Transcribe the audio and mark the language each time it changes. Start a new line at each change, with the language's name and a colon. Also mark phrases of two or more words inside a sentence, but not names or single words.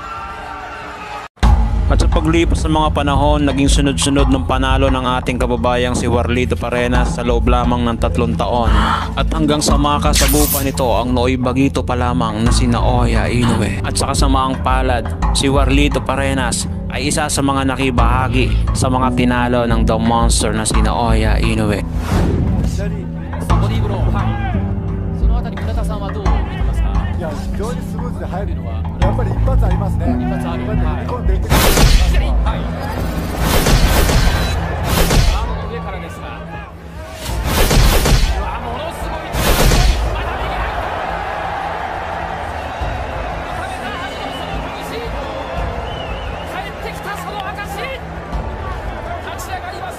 Filipino: At sa paglipas ng mga panahon, naging sunod-sunod ng panalo ng ating kababayang si Warlito Parenas sa loob lamang ng 3 taon. At hanggang sa makasabupan nito ang Nooy Bagito pa lamang na si Naoya Inoue. At sa kasamaang palad, si Warlito Parenas ay isa sa mga nakibahagi sa mga tinalo ng The Monster na si Naoya Inoue.
Japanese: ボディーブロー、はい、そのあたり村田さんはどう見てますか？いや非常にスムーズで入るのはやっぱり一発ありますね。一発ある、はい、踏み込んでいってくる、はい、アームの上からですが、うわものすごい力強い、また右入った痛めたはずのその拳、帰ってきたその証、立ち上がりますが